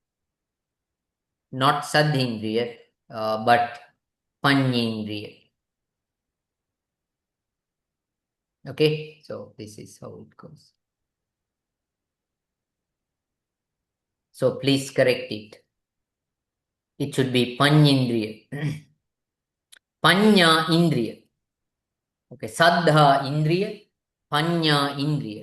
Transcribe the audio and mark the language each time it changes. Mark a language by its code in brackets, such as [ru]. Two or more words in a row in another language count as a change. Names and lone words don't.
[en] Not sadhindriya, but panyindriya. Okay, so this is how it goes. So please correct it. It should be panyindriya. [pi] Panya indriya. Okay, saddha indriya, panya indriya.